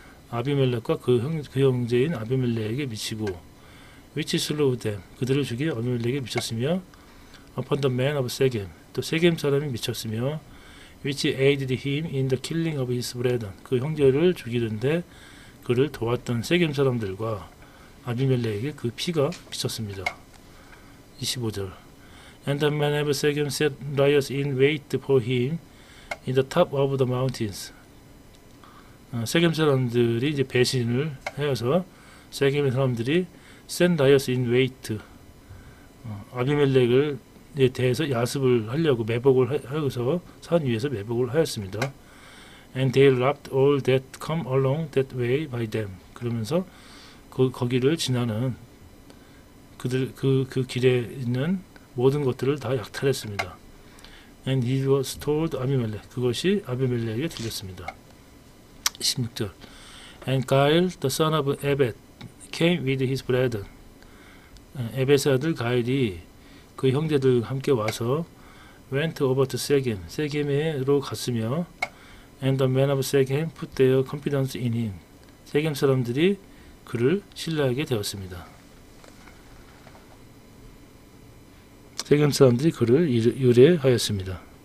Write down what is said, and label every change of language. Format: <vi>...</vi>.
<ko>아비멜렉과 그 형제인 아비멜렉에게 미치고</ko> <en>which slew them</en> <ko>그들을 죽여 아비멜렉에게 미쳤으며</ko> <en>upon the men of Shechem</en> <ko>또 세겜 사람이 미쳤으며</ko> <en>which aided him in the killing of his brethren</en> <ko>그 형제를 죽이는데 그를 도왔던 세겜 사람들과 아비멜렉에게 그 피가 미쳤습니다. 25절</ko> <en>And the men of Shechem set riots in wait for him in the top of the mountains</en> <ko>세겜 사람들이 이제 배신을 하여서 세겜의 사람들이</ko> <en>set riots in wait</en> <ko>아비멜렉을 대해서 야습을 하려고 매복을 하여서 산 위에서 매복을 하였습니다.</ko> <en>And they robbed all that come along that way by them</en> <ko>그러면서 거기를 지나는 그 길에 있는 모든 것들을 다 약탈했습니다.</ko> <en>And he was told</en> <ko>아비멜렉 그것이 아비멜렉에게 들렸습니다.</ko> <en>16절 And Gaal the son of Ebed came with his brethren</en> <ko>에벳의 아들 가일이 그 형제들 함께 와서</ko> <en>went over to Shechem</en> <ko>세겜으로 갔으며</ko> <en>and the men of Shechem put their confidence in him</en> <ko>세겜 사람들이 그를 신뢰하게 되었습니다. 세겜 사람들이 그를 의뢰하였습니다.</ko>